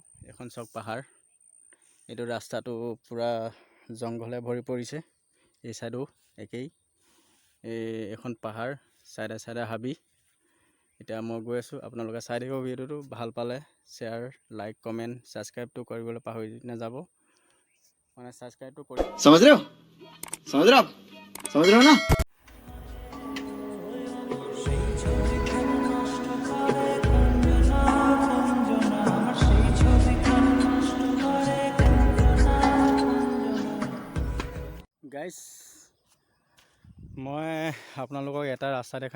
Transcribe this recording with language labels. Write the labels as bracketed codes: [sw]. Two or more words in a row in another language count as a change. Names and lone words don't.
[as] এখন চক পাহাৰ, এইটো ৰাস্তাটো পূৰা জংঘলে ভৰি পৰিছে। এই চাইডো একেই, এখন পাহাৰ, চাইডে চাইডে হাবি। এতিয়া মই গৈ আছোঁ, আপোনালোকে চাই থাকিব ভিডিঅ'টো। ভাল পালে শ্বেয়াৰ, লাইক, কমেণ্ট, ছাবস্ক্ৰাইবটো কৰিবলৈ পাহৰি নাযাব। মানে ছাবস্ক্ৰাইবটো কৰি [hi] समझ रहे हो समझ रहे हो आप समझ रहे हो ना। [as] গাইজ, মই আপোনালোকক এটা ৰাস্তা দেখাম।